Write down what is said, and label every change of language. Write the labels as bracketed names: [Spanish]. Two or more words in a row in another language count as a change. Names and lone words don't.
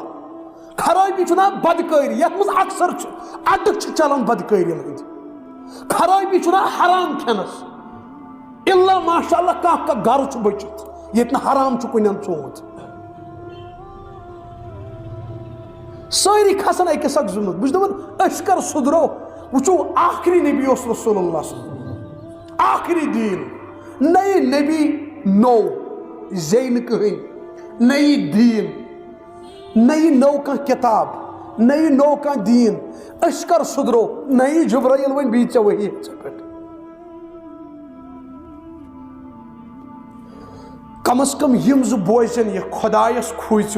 [Kashmiri] خرٲبی چھُ ناو بدکٲری یتھ منٛز اکثر چھُ اڈٕ چھِ چلان بدکٲری ہٕنٛدۍ. خرٲبی چھُ ناو حرام کھٮ۪نس [Arabic] الا ماشاء اللہ [Kashmiri] کانٛہہ کانٛہہ گرٕ چھُ بٔچِتھ ییٚتہِ نہٕ حرام چھُ کُنٮ۪ن ژومُت. سٲری کھسان أکِس اکھ ضِمت. بہٕ چھُس دپان أسۍ کر سُدرو. وٕچھو آخری نبی اوس رسول اللہ صلی آخری دیٖن نئی نبی نوٚو زیٚیہِ نہٕ کٕہٕنۍ نئی دیٖن نئی نوٚو کانٛہہ کِتاب نئی نوٚو کانٛہہ دیٖن. أسۍ کر سُدرو نئی جبرائیل وۄنۍ بیٚیہِ ژےٚ ؤحی ژےٚ پٮ۪ٹھ. کم از کم یِم زٕ بوزن یہِ خۄدایس کھوٗژِو.